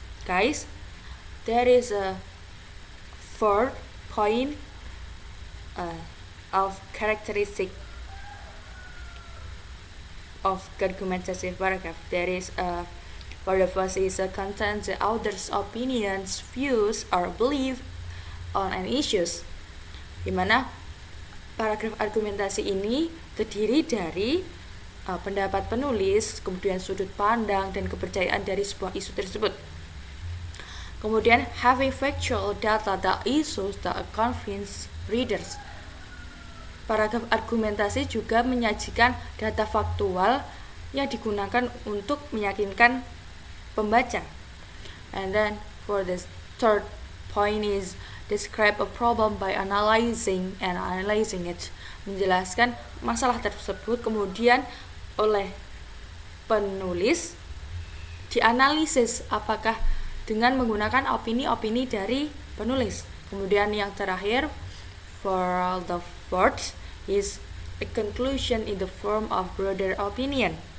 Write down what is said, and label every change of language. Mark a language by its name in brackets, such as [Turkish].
[English] Guys, there is a 4 point of characteristic of argumentative paragraph. There is for the first is contains the author's opinions, views, or belief on an issues. [Indonesian] Dimana paragraf argumentasi ini terdiri dari pendapat penulis, kemudian sudut pandang dan kepercayaan dari sebuah isu tersebut. Kemudian [English] having factual data that issues that convince readers. [Indonesian] Paragraf argumentasi juga menyajikan data faktual yang digunakan untuk meyakinkan pembaca. [English] And then for the third point is describe a problem by analyzing it. [Indonesian] Menjelaskan masalah tersebut kemudian oleh penulis dianalisis apakah dengan menggunakan opini-opini dari penulis. Kemudian yang terakhir, [English] for the fourth is a conclusion in the form of broader opinion.